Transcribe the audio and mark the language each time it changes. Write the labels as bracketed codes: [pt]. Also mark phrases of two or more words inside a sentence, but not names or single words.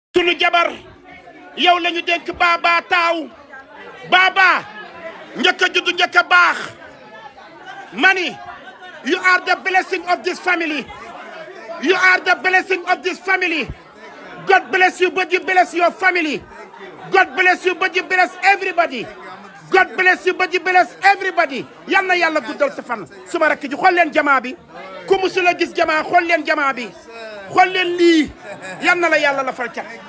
[wo] sunu jabar yow lañu dénk Baba taaw Baba njëkk a juddu njëkk a baax mani [en] you are the blessing of this family. You are the blessing of this family. God bless you, but you bless your family. God bless you, but you bless everybody. God bless you, but you bless everybody. [wo] Yal na yàlla guddal sa fan. Suma rakk ji xool leen jamaa bi ku musul a gis jamaa xool leen jamaa bi xool leen lii yal na la yàlla la fal ca.